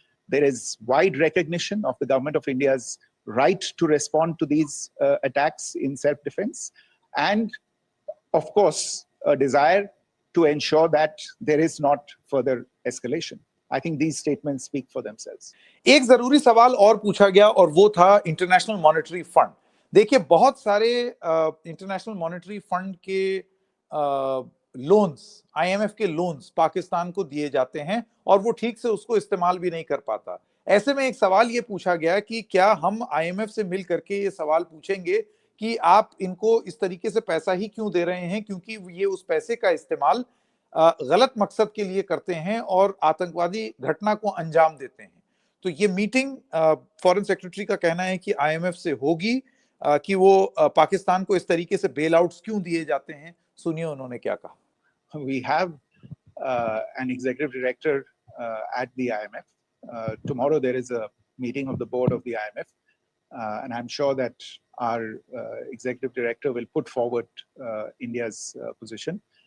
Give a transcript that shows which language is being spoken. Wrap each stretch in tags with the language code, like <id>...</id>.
<en>There is wide recognition of the government of India's right to respond to these attacks in self-defense, and of course a desire to ensure that there is not further escalation. I think these statements speak for themselves.</en> <hi>एक जरूरी सवाल और पूछा गया, और वो था international monetary fund. देखिए, बहुत सारे इंटरनेशनल मॉनेटरी फंड के लोन्स, आईएमएफ के लोन्स पाकिस्तान को दिए जाते हैं, और वो ठीक से उसको इस्तेमाल भी नहीं कर पाता। ऐसे में एक सवाल ये पूछा गया कि क्या हम आईएमएफ से मिल करके ये सवाल पूछेंगे कि आप इनको इस तरीके से पैसा ही क्यों दे रहे हैं, क्योंकि ये उस पैसे का इस्तेमाल गलत मकसद के लिए करते हैं और आतंकवादी घटना को अंजाम देते हैं। तो ये मीटिंग फॉरेन सेक्रेटरी का कहना है कि आईएमएफ से होगी, कि वो पाकिस्तान को इस तरीके से बेल आउट्स क्यों दिए जाते हैं। सुनिए उन्होंने क्या कहा।</hi> <en>We have an executive director at the IMF. Tomorrow there is a meeting of the board of the IMF, and I'm sure that our executive director will put forward India's position.</en>